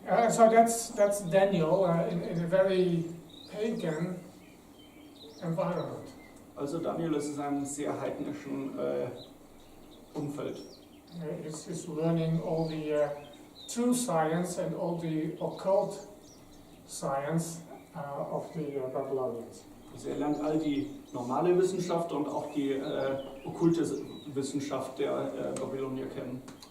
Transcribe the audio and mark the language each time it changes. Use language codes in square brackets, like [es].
[en] So that's Daniel in a very pagan environment. [de] Also Daniel ist in einem sehr heidnischen Umfeld. [en] He's learning all the true science and all the occult science of the Babylonians. [de] Also er lernt all die normale Wissenschaft und auch die okkulte Wissenschaft der Babylonier kennen.